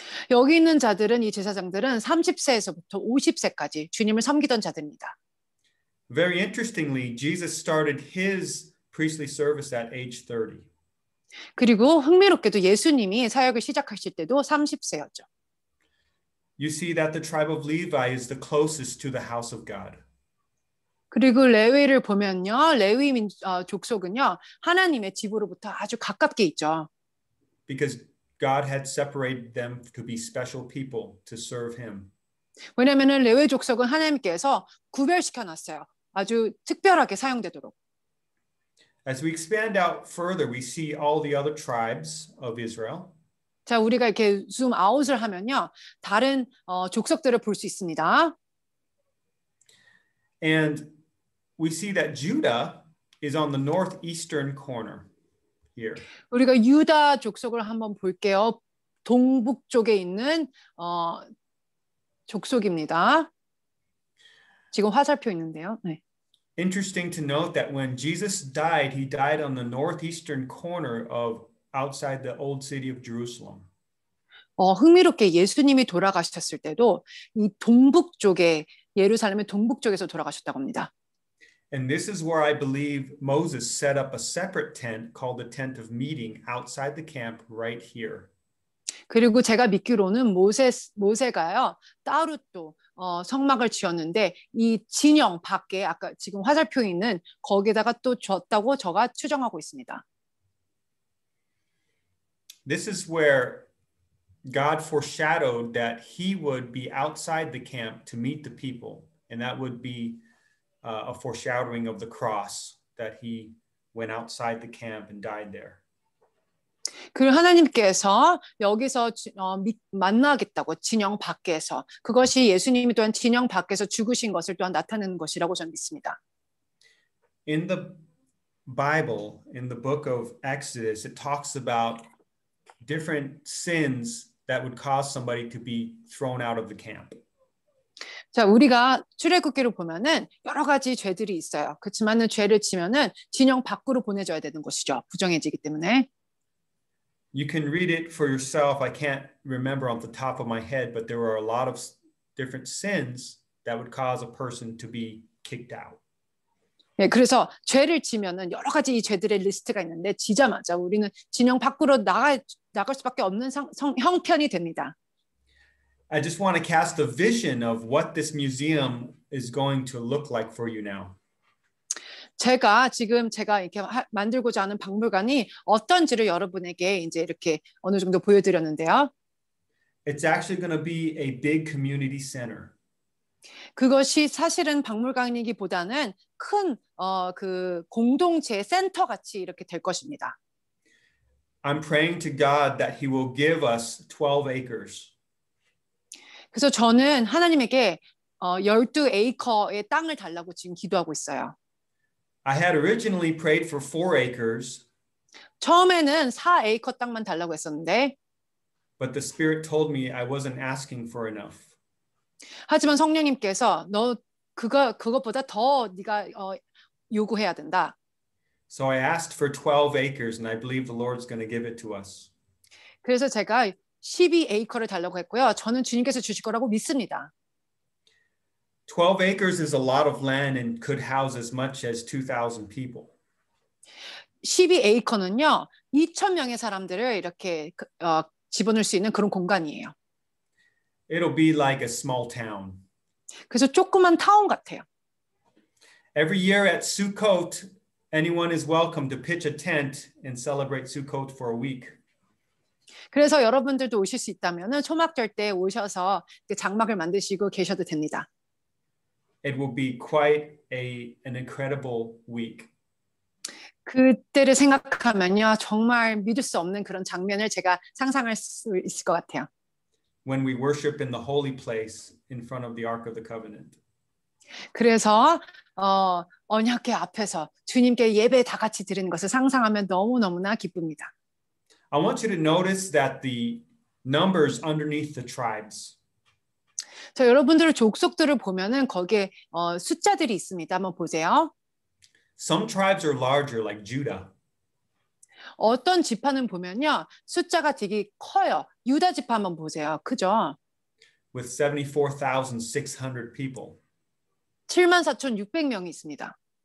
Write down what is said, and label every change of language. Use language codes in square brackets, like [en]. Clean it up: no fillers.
[ko] 여기 있는 자들은 이 제사장들은 30세에서부터 50세까지 주님을 섬기던 자들입니다. [en] Very interestingly, Jesus started his priestly service at age 30. [ko] 그리고 흥미롭게도 예수님이 사역을 시작하실 때도 30세였죠. [en] You see that the tribe of Levi is the closest to the house of God. [ko] 그리고 레위를 보면요. 레위 족속은요. 하나님의 집으로부터 아주 가깝게 있죠. [en] Because God had separated them to be special people to serve him. [ko] 왜냐하면 레위 족속은 하나님께서 구별시켜 놨어요. 아주 특별하게 사용되도록. [en] As we expand out further, we see all the other tribes of Israel. [ko] 자, 우리가 이렇게 줌 아웃을 하면요. 다른 족속들을 볼 수 있습니다. [en] And we see that Judah is on the northeastern corner here. [ko] 우리가 유다 족속을 한번 볼게요. 동북쪽에 있는 족속입니다. 지금 화살표 있는데요. 네. [en] Interesting to note that when Jesus died, he died on the northeastern corner of outside the old city of Jerusalem. [ko] 흥미롭게 예수님이 돌아가셨을 때도 이 동북쪽에 예루살렘의 동북쪽에서 돌아가셨다고 합니다. [en] And this is where I believe Moses set up a separate tent called the tent of meeting outside the camp right here. [ko] 그리고 제가 믿기로는 모세가요 따로 또 성막을 지었는데 이 진영 밖에 아까 지금 화살표 있는 거기에다가 또 줬다고 저가 추정하고 있습니다. [en] This is where God foreshadowed that he would be outside the camp to meet the people, and that would be a foreshadowing of the cross, that he went outside the camp and died there. [ko] 그리고 하나님께서 여기서 만나겠다고 진영 밖에서 그것이 예수님이 또한 진영 밖에서 죽으신 것을 또한 나타내는 것이라고 저는 믿습니다. [en] In the Bible, in the book of Exodus, it talks about different sins that would cause somebody to be thrown out of the camp. [ko] 자, 우리가 출애굽기를 보면은 여러 가지 죄들이 있어요. 그렇지만은 죄를 지면은 진영 밖으로 보내줘야 되는 것이죠. 부정해지기 때문에. [en] You can read it for yourself. I can't remember on the top of my head, but there were a lot of different sins that would cause a person to be kicked out. [ko] 네, 그래서 죄를 지면은 여러 가지 이 죄들의 리스트가 있는데 지자마자 우리는 진영 밖으로 나갈 수밖에 없는 형편이 됩니다. [en] I just want to cast a vision of what this museum is going to look like for you now. [ko] 제가 이렇게 만들고자 하는 박물관이 어떤지를 여러분에게 이제 이렇게 어느 정도 보여드렸는데요. [en] It's actually going to be a big community center. [ko] 그것이 사실은 박물관이기보다는 큰 그 공동체 센터 같이 이렇게 될 것입니다. [en] I'm praying to God that He will give us 12 acres. [ko] 그래서 저는 하나님에게 12에이커의 땅을 달라고 지금 기도하고 있어요. [en] I had originally prayed for 4 acres. [ko] 처음에는 4에이커 땅만 달라고 했었는데 [en] But the Spirit told me I wasn't asking for enough. [ko] 하지만 성령님께서 너 그것보다 더 네가 요구해야 된다. [en] So I asked for 12 acres and I believe the Lord's going to give it to us. [ko] 그래서 제가 12에이커를 달라고 했고요. 저는 주님께서 주실 거라고 믿습니다. [en] 12 acres is a lot of land and could house as much as 2,000 people. [ko] 12에이커는요. 2,000명의 사람들을 이렇게 집어넣을 수 있는 그런 공간이에요. [en] It'll be like a small town. [ko] 그래서 조그만 타운 같아요. [en] Every year at Sukkot, anyone is welcome to pitch a tent and celebrate Sukkot for a week. [ko] 그래서 여러분들도 오실 수 있다면은 초막절 때 오셔서 장막을 만드시고 계셔도 됩니다. [en] It will be quite an incredible week. [ko] 그때를 생각하면요. 정말 믿을 수 없는 그런 장면을 제가 상상할 수 있을 것 같아요. [en] When we worship in the holy place in front of the Ark of the Covenant. [ko] 그래서 언약궤 앞에서 주님께 예배 다 같이 드리는 것을 상상하면 너무너무나 기쁩니다. [en] I want you to notice that the numbers underneath the tribes. [ko] 자, 여러분들의 족속들을 보면은 거기에 숫자들이 있습니다. 한번 보세요. [en] Some tribes are larger, like Judah. [ko] 어떤 지파는 보면요. 숫자가 되게 커요. 유다 지파 한번 보세요. 크죠? [en] With 74,600 people. [ko] 74,600명이 있습니다.